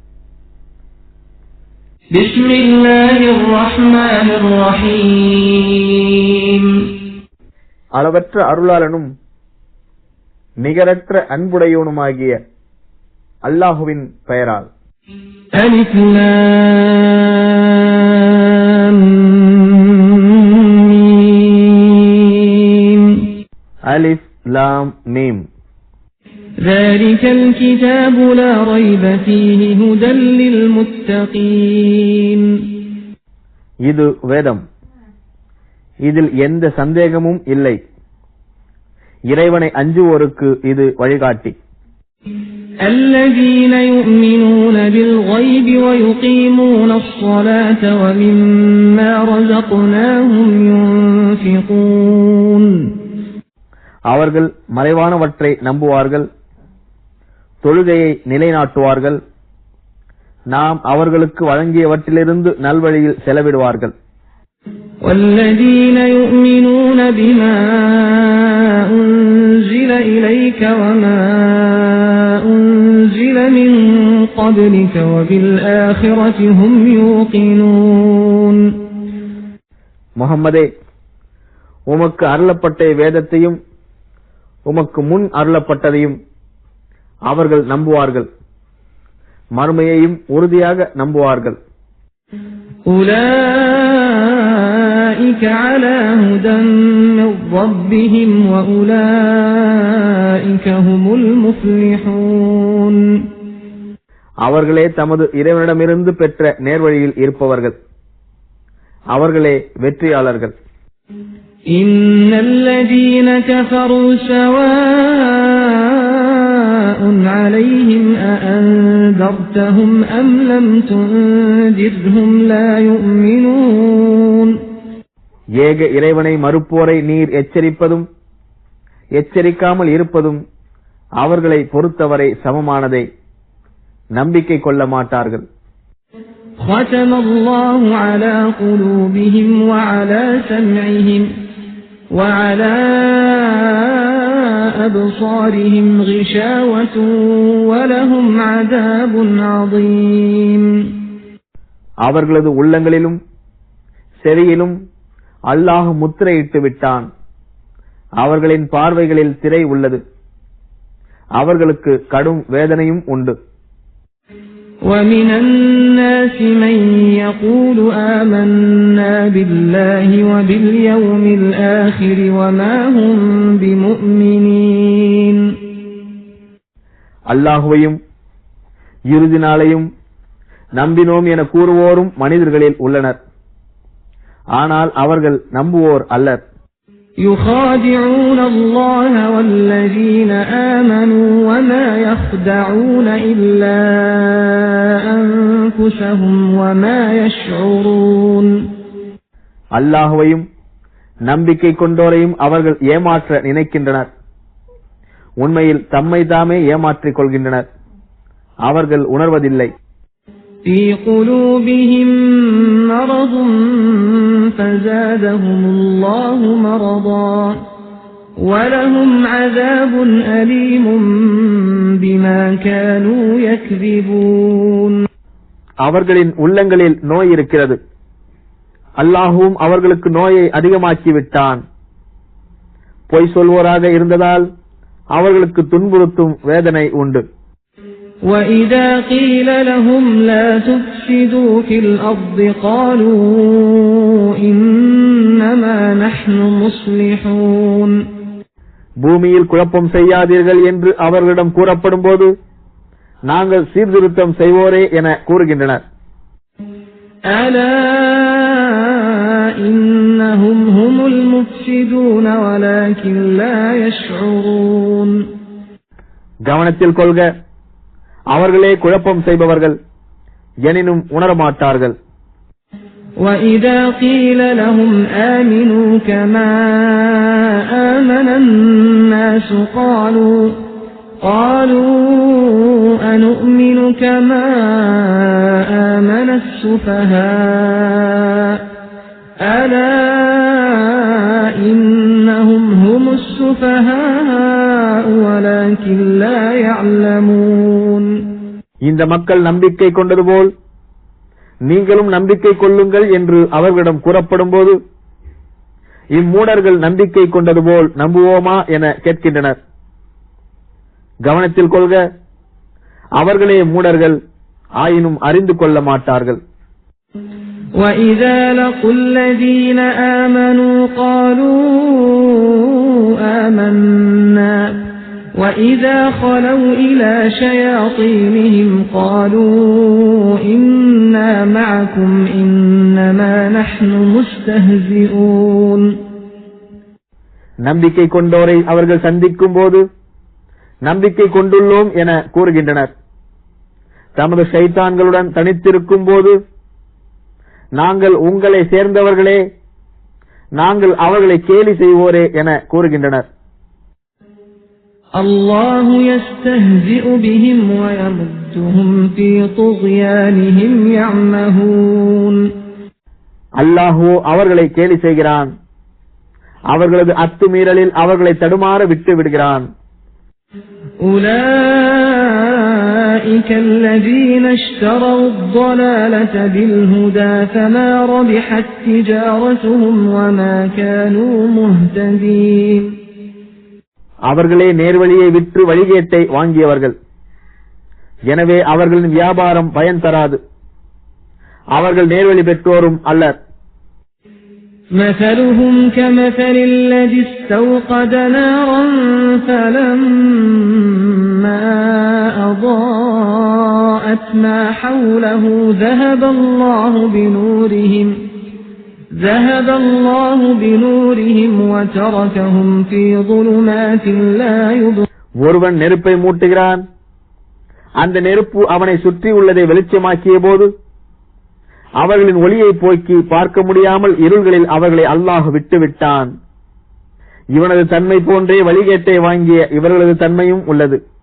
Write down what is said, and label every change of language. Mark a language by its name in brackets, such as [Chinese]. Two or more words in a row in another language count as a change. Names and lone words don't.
[Tamil] அளவற்ற அருளாளனும் நிகரற்ற அன்புடையவனுமாகிய அல்லாஹுவின் பெயரால். அலிஃப் லாம் மீம். [Arabic] ذلك الكتاب لا ريب فيه هدى للمتقين. [Tamil] இது வேதம், இதில் எந்த சந்தேகமும் இல்லை. இறைவனை அஞ்சுவோருக்கு இது வழிகாட்டி. [Arabic] الذين يؤمنون بالغيب ويقيمون الصلاة ومما رزقناهم ينفقون. [Tamil] அவர்கள் மறைவானவற்றை நம்புவார்கள், தொழுகையை நிலைநாட்டுவார்கள், நாம் அவர்களுக்கு வழங்கியவற்றிலிருந்து நல்வழியில் செலவிடுவார்கள். [Arabic] والذين يؤمنون بما أنزل إليك وما أنزل من قبلك وبالآخرة هم يوقنون. [Tamil] முஹம்மதே, உமக்கு அருளப்பட்ட வேதத்தையும் உமக்கு முன் அருளப்பட்டதையும் அவர்கள் நம்புவார்கள், மறுமையையும் உறுதியாக நம்புவார்கள். [Arabic] أولئك على هدى من ربهم وأولئك هم المفلحون. [Tamil] அவர்களே தமது இறைவனிடமிருந்து பெற்ற நேர்வழியில் இருப்பவர்கள், அவர்களே வெற்றியாளர்கள். [Arabic] إن الذين كفروا سواء عليهم أأنذرتهم أم لم تنذرهم لا يؤمنون. [Tamil] ஏக இறைவனை மறுப்போரை நீர் எச்சரிப்பதும் எச்சரிக்காமல் இருப்பதும் அவர்களை பொறுத்தவரை சமமானதே, நம்பிக்கை கொள்ள மாட்டார்கள். [Arabic] ختم الله على قلوبهم وعلى سمعهم وعلى أبصارهم غشاوة ولهم عذاب عظيم. [Tamil] அவர்களது உள்ளங்களிலும் செவியிலும் அல்லாஹ் முத்திரையிட்டு விட்டான். அவர்களின் பார்வைகளில் திரை உள்ளது, அவர்களுக்கு கடும் வேதனையும் உண்டு. [Arabic] ومن الناس من يقول آمنا بالله وباليوم الآخر وما هم بمؤمنين. [Tamil] அல்லாஹ்வையும் இறுதி நாளையும் நம்பினோம் என கூறுவோரும் மனிதர்களில் உள்ளனர், ஆனால் அவர்கள் நம்புவோர் அல்லர். [Arabic] يخادعون الله والذين آمنوا وما يخدعون إلا أنفسهم وما يشعرون. [Tamil] அல்லாஹ்வையும் நம்பிக்கை கொண்டோரையும் அவர்கள் ஏமாற்ற நினைக்கின்றனர், உண்மையில் தம்மை தாமே ஏமாற்றிக் கொள்கின்றனர், அவர்கள் உணர்வதில்லை. [Arabic] في قلوبهم مرض فزادهم الله مرضا ولهم عذاب أليم بما كانوا يكذبون. [Tamil] அவர்களின் உள்ளங்களில் நோய் இருக்கிறது, அல்லாஹ்வும் அவர்களுக்கு நோயை அதிகமாக்கி விட்டான். பொய் சொல்வோராக இருந்ததால் அவர்களுக்கு துன்புறுத்தும் வேதனை உண்டு. [Arabic] وَإِذَا قِيلَ لَهُمْ لَا تُفْسِدُوا فِي الْأَرْضِ قَالُوا إِنَّمَا نَحْنُ مُصْلِحُونَ. [Tamil] பூமியில் குழப்பம் செய்யாதீர்கள் என்று அவர்களிடம் கூறப்படும் போது நாங்கள் சீர்திருத்தம் செய்வோரே என கூறுகின்றனர். [Arabic] أَلَا ولكن لا يشعرون. [Tamil] கவனத்தில் கொள்க, அவர்களே குழப்பம் செய்பவர்கள், எனினும் உணரமாட்டார்கள். [Arabic] وَإِذَا قِيلَ لَهُمْ آمِنُوا كَمَا آمَنَ النَّاسُ قالوا أَنُؤْمِنُ كَمَا آمَنَ السُّفَهَاءُ أَلَا إِنَّهُمْ هُمُ السُّفَهَاءُ وَلَكِنْ لَا يَعْلَمُونَ. [Tamil] இந்த மக்கள் நம்பிக்கை கொண்டது போல் நீங்களும் நம்பிக்கை கொள்ளுங்கள் என்று அவர்களிடம் கூறப்படும் போது இம்மூடர்கள் நம்பிக்கை கொண்டது போல் நம்புவோமா என கேட்கின்றனர். கவனத்தில் கொள்க, அவர்களே மூடர்கள், ஆயினும் அறிந்து கொள்ள மாட்டார்கள். [Arabic] وَإِذَا لَقُوا الَّذِينَ آمَنُوا قَالُوا آمَنَّا وَإِذَا خَلَوْا إِلَى شَيَاطِينِهِمْ قَالُوا إِنَّا مَعَكُمْ إِنَّمَا نَحْنُ مُسْتَهْزِئُونَ. [Tamil] நம்பிக்கை கொண்டோரை அவர்கள் சந்திக்கும் போது நம்பிக்கை கொண்டுள்ளோம் என கூறுகின்றனர். தமது ஷைத்தான்களுடன் தனித்திருக்கும் போது நாங்கள் உங்களை சேர்ந்தவர்களே, நாங்கள் அவர்களை கேலி செய்வோரே என கூறுகின்றனர். [Arabic] الله يستهزئ بهم ويمدهم في طغيانهم يعمهون. [Tamil] அல்லாஹ் அவர்களை கேலி செய்கிறான், அவர்களது அத்துமீறலில் அவர்களை தடுமாற விட்டு விடுகிறான். [Arabic] أولئك الذين اشتروا الضلالة بالهدى فما ربحت تجارتهم وما كانوا مهتدين. [Tamil] அவர்களே நேர்வழியை விற்று வழிகேட்டை வாங்கியவர்கள், எனவே அவர்களின் வியாபாரம் பயன் தராது, அவர்கள் நேர்வழி பெற்றோரும் அல்லர். [Arabic] مثلهم كمثل الذي استوقد نارا فلما أضاءت ما حوله ذهب الله بنورهم وتركهم في ظلمات لا يبصرون. [Tamil] ஒருவன் நெருப்பை மூட்டுகிறான், அந்த நெருப்பு அவனை சுற்றி உள்ளதை வெளிச்சமாக்கிய போது அவர்களின் ஒளியை போக்கி பார்க்க முடியாமல் இருள்களில் அவர்களை அல்லாஹ் விட்டுவிட்டான். இவனது தன்மை போன்றே வழிகேட்டை வாங்கிய இவர்களது தன்மையும் உள்ளது.